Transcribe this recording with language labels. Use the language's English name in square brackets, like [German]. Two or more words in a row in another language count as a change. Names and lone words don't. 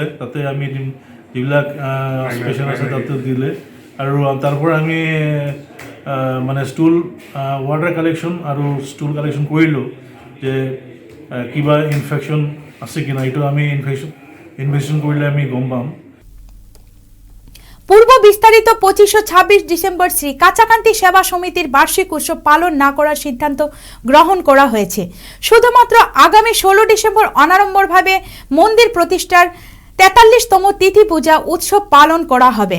[Assamese] তাতে আমি যিবিলাক পেচেণ্ট আছে তাতে দিলে আৰু তাৰ পৰা আমি মানে [English] stool water collection [Assamese] আৰু [English] stool collection [Assamese] কৰিলোঁ যে কিবা ইনফেকশ্যন আছে কিনা। এইটো আমি ইনভেষ্টিগেশ্যন কৰিলে আমি গম পাম। [Bangla] পূর্ব বিস্তারিত 25 ও 26 ডিসেম্বর শ্রী কাছাকান্তি সেবা সমিতির বার্ষিক উৎসব পালন না করার সিদ্ধান্ত গ্রহণ করা হয়েছে। শুধুমাত্র আগামী 16 ডিসেম্বর অনাড়ম্বরভাবে মন্দির প্রতিষ্ঠার 43তম তিথি পূজা উৎসব পালন করা হবে।